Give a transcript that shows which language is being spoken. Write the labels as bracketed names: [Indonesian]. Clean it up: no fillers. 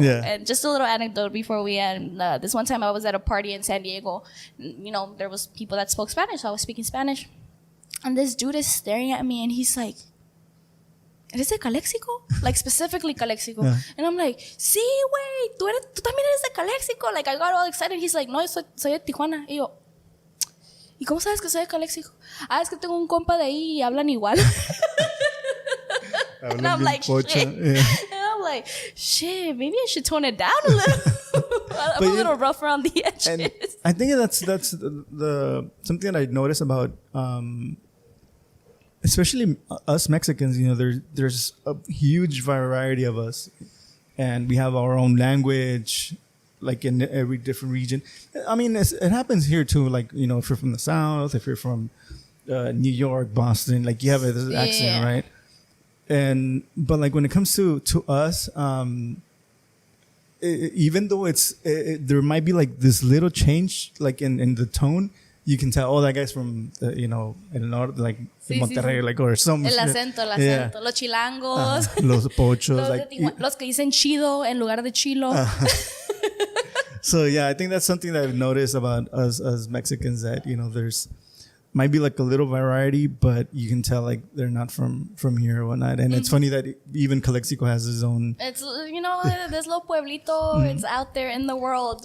[English] And just a little anecdote before we end. This one time I was at a party in San Diego. There was people that spoke Spanish, so I was speaking Spanish, and this dude is staring at me and he's like, [Spanish] ¿Eres de Calexico? [English] Like, specifically Calexico. Yeah. And I'm like, [Spanish] sí, güey, tú también eres de Calexico. [English] Like, I got all excited. He's like, [Spanish] no, soy de Tijuana. Y yo, ¿y cómo sabes que soy de Calexico? Es que tengo un compa de ahí y hablan igual. [English] And I'm like, shit. Yeah. And I'm like, shit, maybe I should tone it down a little. I'm a little rough around the edges. And I think that's the something that I noticed about... especially us Mexicans, there's a huge variety of us, and we have our own language, like in every different region. I mean, it happens here too. Like, if you're from the South, if you're from New York, Boston, like you have this accent, right? But like when it comes to us, even though there might be like this little change, like in the tone, you can tell, that guy's from, El Norte, like Monterrey, like, or some. [Spanish] El acento. Los chilangos. Los pochos. Los que dicen chido en lugar de chilo. [English] So, yeah, I think that's something that I've noticed about us as Mexicans, that, there's might be like a little variety, but you can tell like they're not from here or whatnot. And it's funny that even Calexico has his own. It's, this little pueblito, it's out there in the world.